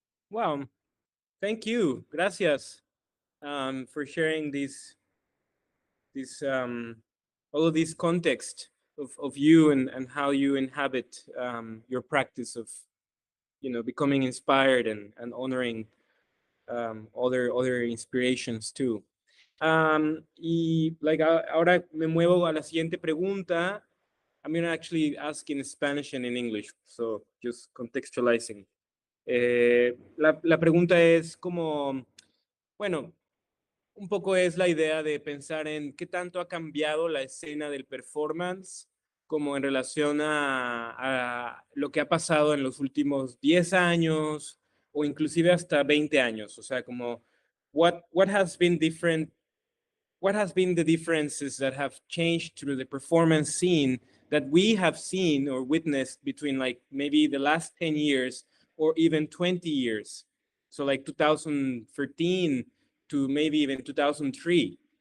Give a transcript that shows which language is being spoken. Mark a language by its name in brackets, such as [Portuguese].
[English] Wow, thank you, gracias, for sharing this all of this context of you and how you inhabit your practice of, you know, becoming inspired and honoring other inspirations too. [Spanish] Y like ahora me muevo a la siguiente pregunta. [English] I'm gonna actually ask in Spanish and in English, so just contextualizing. [Spanish] La pregunta es como, bueno, un poco es la idea de pensar en qué tanto ha cambiado la escena del performance como en relación a lo que ha pasado en los últimos 10 años o inclusive hasta 20 años. O sea, como [English] what has been different, what has been the differences that have changed through the performance scene that we have seen or witnessed between like maybe the last 10 years or even 20 years. So like 2013 to maybe even 2003.